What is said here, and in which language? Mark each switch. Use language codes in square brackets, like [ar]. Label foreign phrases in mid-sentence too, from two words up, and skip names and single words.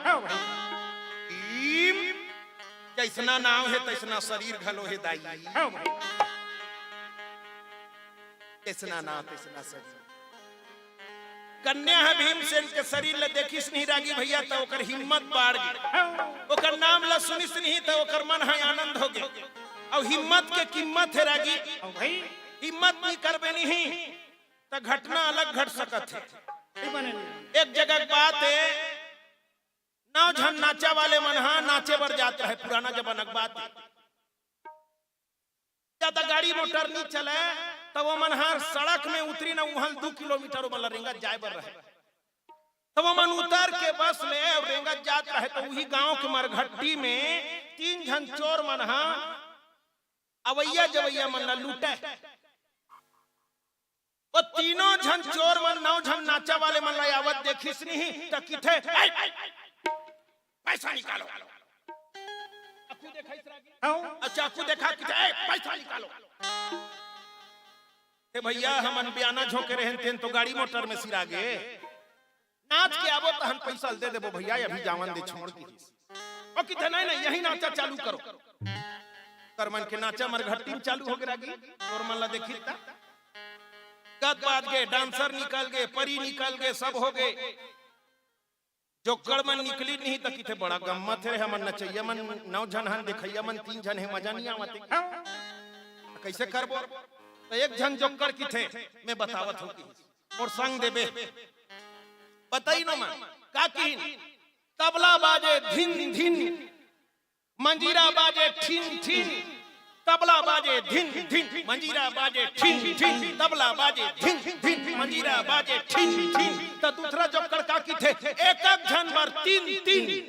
[hne] भीम जैसना नाम है तैसना शरीर घलो है दाई तैसना नाम तैसना शरीर कन्या है भीमसेन के शरीर ले देखिस नहीं रागी भैया तो ओकर हिम्मत बढ़ गई ओकर नाम ला सुनिस नहीं तो ओकर मन है आनंद हो गए और हिम्मत के कीमत है रागी भाई हिम्मत नहीं करबे नहीं तो घटना अलग घट सकत है एक जगह की बात है नौ झन नाचा वाले मन हाँ नाचे बर जाता है पुराना जमाना की बात है ज्यादा गाड़ी मोटर नहीं चले तो वो मनहार सड़क में उतरी ना वहां 2 किलोमीटर वाला रेंगत जाए बर रहे तो वो मन उतर के बस ले और रेंगत जात रहे तो वही गांव के मरघट्टी में 3 झन चोर मनहा अवैया जवैया मन ला लूटे वो तीनों झन चोर मन 9 झन नाचा वाले मन ला आवत देखिस नहीं तो किथे पैसा निकालो चाकू देखा किथे पैसा निकालो भैया हमन बयाना झोंके रहन तेन तो गाड़ी मोटर में सिरा गे नाच के आवो तो हम पैसा दे देबो भैया अभी जावन दे छोड़ की ओ किथे नहीं नहीं यही नाचा चालू करो करमन के नाचा मरघट्टी में चालू हो गया और मन ला देखी ता गद बाद गए डांसर निकल गए परी निकल गए सब हो गए जो कड़मन निकली नहीं तो किथे बड़ा गम्मत है हमन नचैया मन 9 झन हन देखैया मन 3 झन है मजा नहीं आवत कैसे करबो तो एक झन जोकर की थे मैं बतावत हूँ और संग देबे बताई नो मन का की तबला बाजे धिन धिन मंजीरा बाजे ठिन ठिन तबला बाजे धिन धिन मंजीरा बाजे ठिन ठिन तबला बाजे धिन धिन मंजीरा बाजे ठिन ठिन तो दूसरा जोकर का की थे एक एक झन बर 3 3